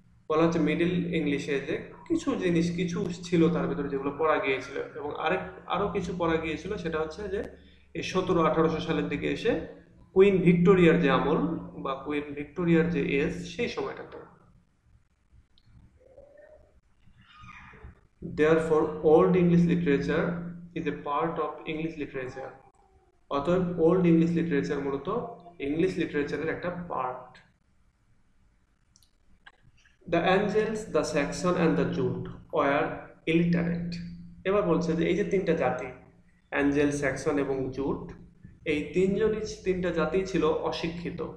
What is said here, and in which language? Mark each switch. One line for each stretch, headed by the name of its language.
Bangla: বলা হচ্ছে middle English এজে কিছু জিনিস কিছু ছিল তার ভিতরে যেগুলো পড়া গিয়েছিল, এবং আরো কিছু পড়া গিয়েছিল, সেটা হচ্ছে যে এই 1700-1800 সালের দিকে এসে কুইন ভিক্টোরিয়ার যে আমল বা কুইন ভিক্টোরিয়ার যে এজ, সেই সময়টাতে।
English: Therefore, Old English literature is a part of English literature.
Bangla: অতএব ওল্ড ইংলিশ লিটারেচার মূলত ইংলিশ লিটারেচারের একটা part.
English: The Angels, the Saxon and the Jute were illiterate.
Bangla: এবার বলছে যে এই যে তিনটা জাতি, অ্যাঞ্জেল, স্যাক্সন এবং জুট, এই তিনটা জাতি ছিল অশিক্ষিত।